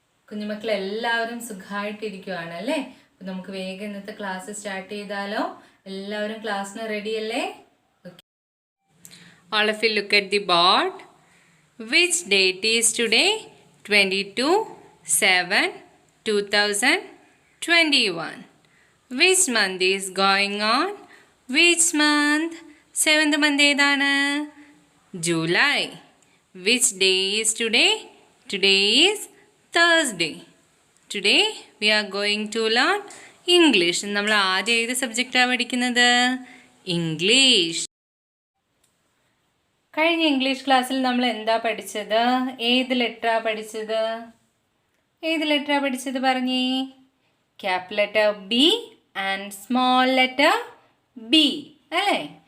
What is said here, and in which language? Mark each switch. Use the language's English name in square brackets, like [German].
[Malayalam] കുഞ്ഞുമക്കൾ എല്ലാവരും സുഖമായിട്ടിരിക്കുകയാണ് അല്ലേ? അപ്പോൾ നമുക്ക് വേഗം ഇന്നത്തെ ക്ലാസ് സ്റ്റാർട്ട് ചെയ്താലോ? എല്ലാവരും ക്ലാസ്സിന് റെഡി അല്ലേ? Okay. [English] All of you look at the board. Which date is today? 22/7/2021. Which month is going on? Which month? 7th month [Malayalam] ഏതാണ്? [English] July. Which day is today? Today is Thursday. Today we are going to learn English. [Malayalam] നമ്മൾ ആദ്യം ഏത് സബ്ജക്റ്റാണ് പഠിക്കുന്നത്? English. കഴിഞ്ഞ English ക്ലാസ്സിൽ നമ്മൾ എന്താ പഠിച്ചത്? ഏത് ലെറ്ററാണ് പഠിച്ചത്? ഏത് ലെറ്ററാണ് പഠിച്ചത് പറഞ്ഞേ? [English] cap letter B and small letter B [Malayalam] അല്ലേ?